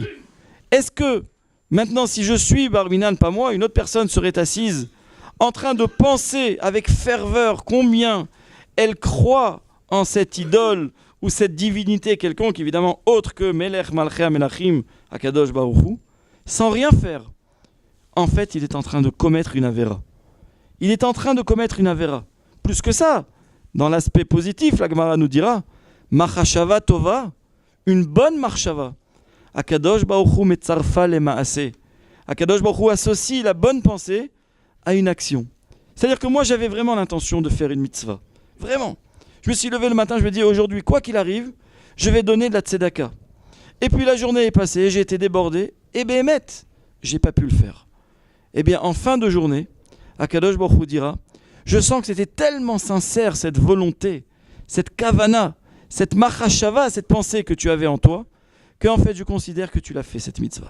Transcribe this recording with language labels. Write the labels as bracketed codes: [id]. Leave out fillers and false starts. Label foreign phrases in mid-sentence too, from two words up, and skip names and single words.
[fr] Est-ce que, maintenant, si je suis Barminan, pas moi, une autre personne serait assise en train de penser avec ferveur combien elle croit en cette idole ou cette divinité quelconque, évidemment autre que [he] מלך מלכי המלכים, הקדוש ברוך הוא, [fr] sans rien faire. En fait, il est en train de commettre une avéra. il est en train de commettre une avéra. Plus que ça, dans l'aspect positif, la Gemara nous dira [he] מחשבה טובה, [fr] une bonne marshava. [he] הקדוש ברוך הוא מצרפה ל מעשה. הקדוש ברוך הוא [fr] associe la bonne pensée à une action. C'est-à-dire que moi, j'avais vraiment l'intention de faire une mitzvah. Vraiment. Je me suis levé le matin, je me dis aujourd'hui, quoi qu'il arrive, je vais donner de la tzedaka. Et puis la journée est passée, j'ai été débordé, et béhémet, j'ai pas pu le faire. Eh bien, en fin de journée, [he] הקדוש ברוך הוא [fr] dira, je sens que c'était tellement sincère cette volonté, cette kavana, cette machashava, cette pensée que tu avais en toi, qu'en fait je considère que tu l'as fait cette mitzvah.